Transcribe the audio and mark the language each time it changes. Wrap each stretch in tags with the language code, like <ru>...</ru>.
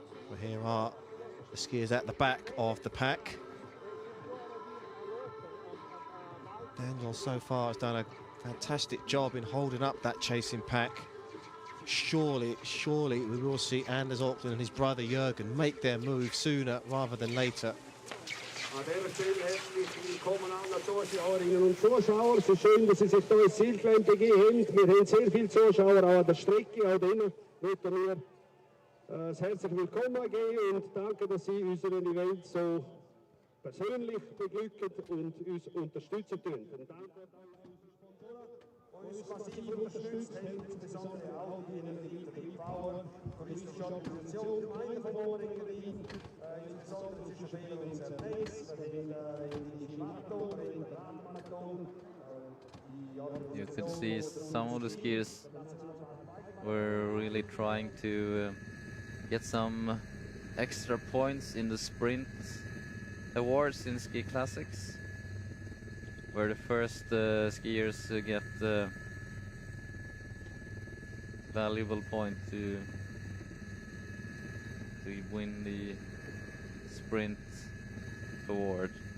<en>Well, here are the skiers at the back of the pack. Daniel so far has done a fantastic job in holding up that chasing pack. Surely we will see Anders Aukland and his brother Jürgen make their move sooner rather than later.</en> <de>An dieser Stelle herzlich willkommen alle Zuschauerinnen und Zuschauer. Es ist schön, dass Sie sich hier ins Zielgelände begeben haben. Wir haben sehr viele Zuschauer auch an der Strecke. Auch denen möchten wir das herzlich willkommen geben und danke, dass Sie unseren Event so persönlich beglücken und uns unterstützen tun. Und danke uns massiv unterstützt haben, insbesondere auch die Energiebauern, touristische Organisation, Gemeinde von Oberengadin, insbesondere zwischen Schweden und Zerneis, in Marathon, in der Radmarathon.</de> <en>You could see some of the skiers We're really trying to get some extra points in the sprint awards in Ski Classics, where the first skiers get valuable point to win the sprint award.</en>